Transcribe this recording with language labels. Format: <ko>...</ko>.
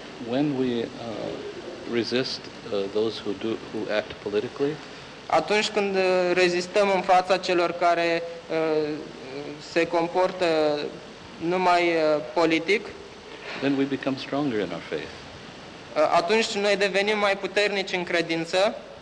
<en>When we resist those who act politically,</en> <ro>atunci când rezistăm în fața celor care se comportă numai politic,</ro> <en>then we become stronger in our faith.</en> <ro>Atunci noi devenim mai puternici în credință.</ro>